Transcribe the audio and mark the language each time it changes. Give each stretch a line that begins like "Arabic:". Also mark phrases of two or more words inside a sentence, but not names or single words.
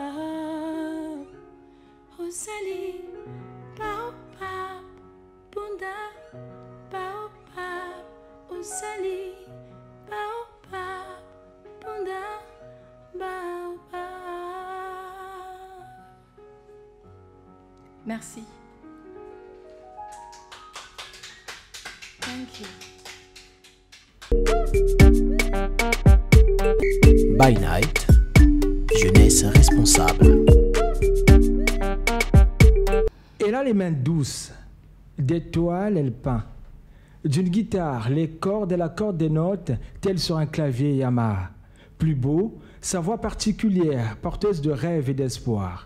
Lingala: Ozali baobab. Bunda baobab. Ozali baobab. Bunda baobab.
French: Merci.
English: Thank you. By Night,
French: jeunesse responsable. Elle a les mains douces, des toiles elle peint. D'une guitare, les cordes et la corde des notes, telles sur un clavier Yamaha. Plus beau, sa voix particulière, porteuse de rêves et d'espoir.